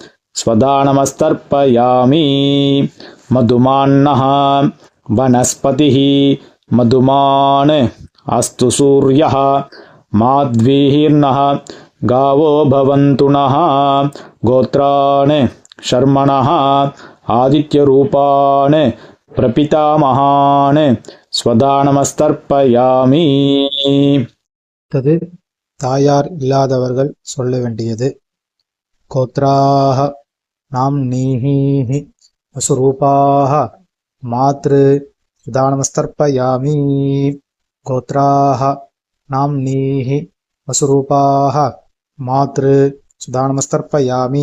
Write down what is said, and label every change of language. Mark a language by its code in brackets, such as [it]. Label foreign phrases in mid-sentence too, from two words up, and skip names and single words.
[sa] स्वदानमस्तर्पयामि मधुमान्नः वनस्पतिः मधुमान् अस्तु सूर्यः माध्वीर्नः गावो भवन्तु नः गोत्रान् शर्मणः आदित्यरूपान् प्रपितामहान् स्वदानमस्तर्पयामि. [ta] அடுத்தது தாயார் இல்லாதவர்கள் சொல்ல வேண்டியது. [sa] गोत्राः नाम्नीः वसुरूपाः मातृ स्वधानमस्तर्पयामि. गोत्राः नाम्नीः वसुरूपाः मातृ स्वधानमस्तर्पयामि.